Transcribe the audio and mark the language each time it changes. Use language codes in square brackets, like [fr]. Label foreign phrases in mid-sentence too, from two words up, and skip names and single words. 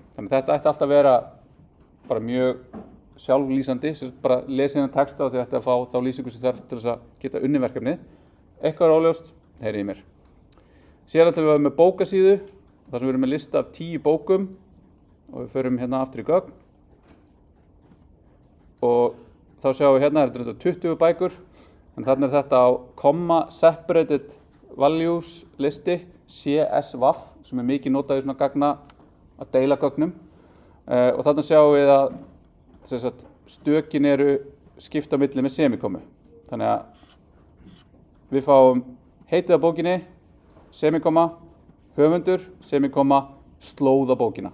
[is] Þannig þetta ætti alltaf að vera bara mjög sjálflýsandi, bara lesið hennar texta og þið ætti að fá þá lýsingu sem þarf til þess að geta unnið verkefnið. Eitthvað óljóst, heyrið í mér. Síðan ætlum við að vera með bókasíðu, þar sem við erum með lista af 10 bókum og við förum hérna aftur í gögn. Og þá sjáum við hérna, þetta 20 bækur, en þarna þetta á [en] comma separated values [is] listi, CSVAF, sem mikið notað í svona gagna að deila gögnum. Og þarna sjáum við að stökin eru skipt á milli með semikomu. Þannig að við fáum heitið á bókinni, semikoma, höfundur, semikoma, slóð á bókina.